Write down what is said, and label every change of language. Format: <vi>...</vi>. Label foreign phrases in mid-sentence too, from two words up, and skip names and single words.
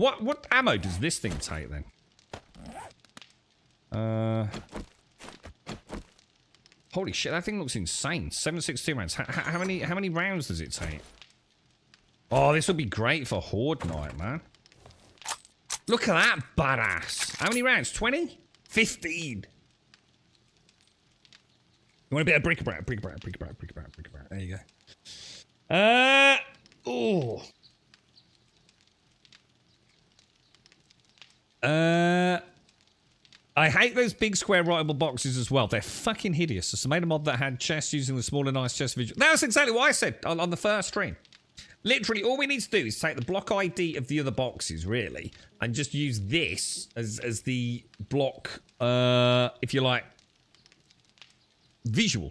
<en>What ammo does this thing take then? Holy shit, that thing looks insane. 7.62 rounds. How many rounds does it take? Oh, this would be great for Horde Night, man. Look at that badass. How many rounds? 20? 15. You want a bit of bric-a-brac, bric-a-brac, bric-a-brac, bric-a-brac, bric-a-brac. There you go. Oh. I hate those big square writable boxes as well. They're fucking hideous. So I made a mod that had chests using the smaller nice chest visual. That's exactly what I said on the first stream. Literally, all we need to do is take the block ID of the other boxes, really, and just use this as the block, if you like, visual.</en>